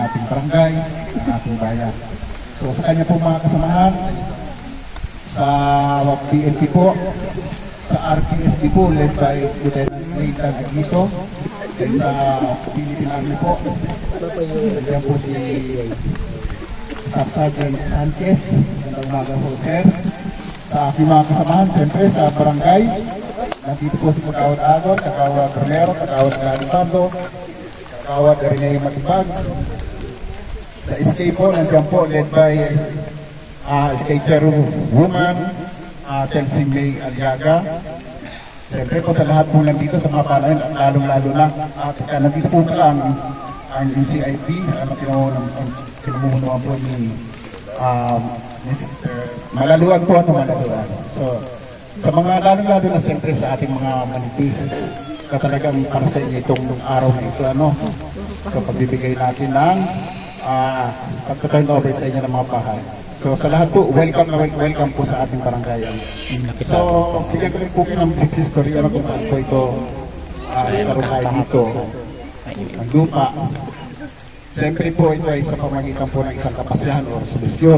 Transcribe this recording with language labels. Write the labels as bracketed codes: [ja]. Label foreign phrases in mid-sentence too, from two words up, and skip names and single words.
[tl] ating barangay, ng ating bayan. So sa kanya po mga kasamahan, sa PNP po, sa RPSD po, [en] led by [tl] Lieutenant Nathan Aguito, and sa Philippine Army po, yan po si Staff Sergeant Sanchez, ang umaga po sir. Sa aking mga kasamahan, siyempre sa barangay, nandito po si Kagawad Agon, Kagawad Romero, Kagawad Galipando, Kagawad Rineo Matibag. Sa SK po, nandiyan po, [en] led by SK Chairwoman, Chelsea May Aliaga. [tl] Siyempre po sa lahat po nandito sa mga panahin, at lalong-lalo na, at nandito po pala ang UCIP, ang pinamumunuan po ni Malaluan po ano Malaluan. So, sa mga lalong-lalo na siyempre sa ating mga manipis, talagang para sa inyo itong araw na ito, ano, so pagbibigay natin ng pagka- [en] turn over [tl] sa inyo ng mga bahay. So sa lahat po, welcome po sa ating barangay. So, bigyan ko rin po ng [en] brief history, [tl] ano kung saan po ito karoon tayo dito. Ang lupa. Siyempre po ito ay sa pamagitan po ng isang kapasyahan o resolusyon.